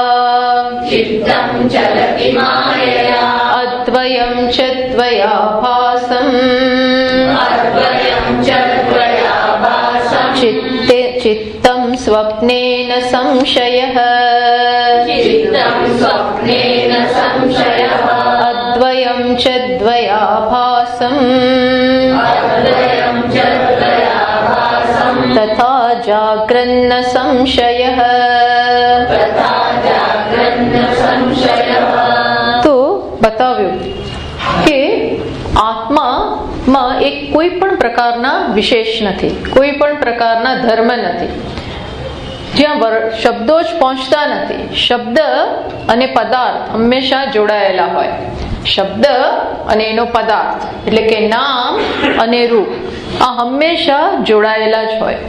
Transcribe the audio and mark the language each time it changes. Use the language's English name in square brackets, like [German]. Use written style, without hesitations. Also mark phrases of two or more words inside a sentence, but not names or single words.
[Sanskrit] अद्वयं च द्वयाभासं चित्तं स्वप्नेन संशयः अद्वयं च द्वयाभासं तथा जाग्रन्न संशयः। [Gujarati] तो बताव्યું કે આત્મામાં એક કોઈ પણ પ્રકારના વિશેષ નથી, કોઈ પણ પ્રકારના ધર્મ નથી, જ્યાં શબ્દો જ પહોંચતા નથી. શબ્દ અને પદાર્થ હંમેશા જોડાયેલા હોય. શબ્દ અને એનો પદાર્થ એટલે કે નામ અને રૂપ આ હંમેશા જોડાયેલા જ હોય.